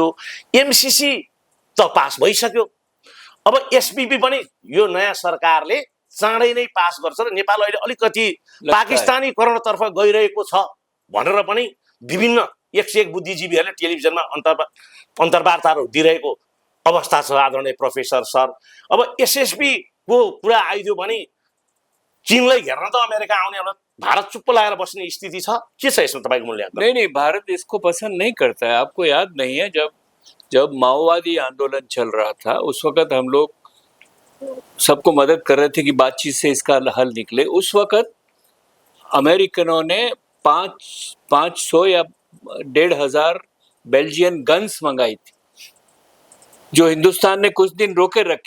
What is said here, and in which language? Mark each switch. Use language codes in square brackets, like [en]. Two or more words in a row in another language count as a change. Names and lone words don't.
[ne] एमसीसी त पास भइसक्यो, अब एसपीपी पनि यो नयाँ सरकारले चाँडै नै पास गर्छ र नेपाल अहिले अलिकति पाकिस्तानीकरणतर्फ गइरहेको छ भनेर पनि विभिन्न 101 बुद्धिजीवीहरूले टेलिभिजनमा अन्तर्वार्ताहरू दिइरहेको अवस्था छ। आदरणीय प्रोफेसर सर, अब एसएसपी को कुरा आइदियो भने चीनलाई घेर्न त अमेरिका आउने होला, भारत चुप्प लागेर बस्ने स्थिति छ के छ यसमा तपाईको मूल्यांकन? [hi] नहीं, भारत इसको पसंद नहीं करता है। आपको याद नहीं है, जब माओवादी आंदोलन चल रहा था उस वक्त हम लोग सबको मदद कर रहे थे कि बातचीत से इसका हल निकले। उस वक्त अमेरिकनों ने 500 या 1,500 [en] Belgian guns [hi] मंगाई थी, जो हिंदुस्तान ने कुछ दिन रोके रखी।